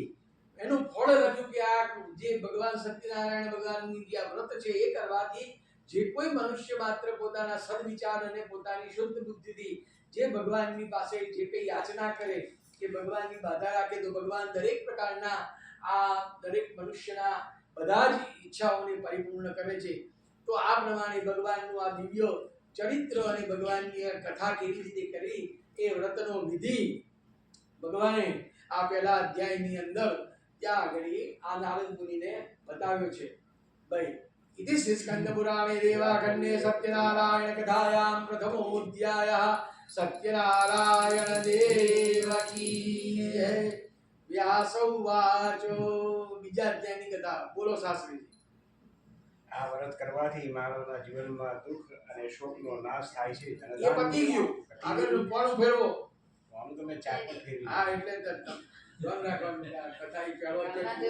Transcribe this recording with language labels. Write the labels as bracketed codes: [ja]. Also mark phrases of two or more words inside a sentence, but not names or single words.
[gu] એનું ફળ રજૂ કે આ જે ભગવાન સત્યનારાયણ ભગવાનની જે વ્રત છે એ કરવાથી જે કોઈ મનુષ્ય માત્ર પોતાના સદવિચાર અને પોતાની શુદ્ધ બુદ્ધિથી જે ભગવાનની પાસે જે કંઈ યાચના કરે કે ભગવાનની બાધા રાખે, તો ભગવાન દરેક પ્રકારના આ દરેક મનુષ્યના બધા જ ઈચ્છાઓને પરિપૂર્ણ કરે છે. તો આ પ્રમાણે ભગવાનનું આ દિવ્ય ચરિત્ર અને ભગવાનની કથા કેવી રીતે કરવી એ વ્રતનો વિધિ ભગવાને આ પહેલા અધ્યાયની અંદર ત્યાં આગળ આ નારદ મુનિને બતાવ્યો છે. ભાઈ, [sa] इति स्कंदपुराणे देवाखण्डे सत्यनारायण कथायां प्रथमोऽध्यायः. [hi] सत्यनारायण देव की जय. [sa] व्यास उवाच. [gu] બીજા અધ્યાયની કથા બોલો શાસ્ત્રીજી. આ વ્રત કરવાથી માનવના જીવનમાં દુઃખ અને શોકનો નાશ થાય છે. એ પતી ગયું. આગળ પાણું ફેરવો. પાણું તમે ચાર પર ફેરવી. હા, એટલે ધ્યાન રાખવાનું. કથા ઈ પહેલો છે.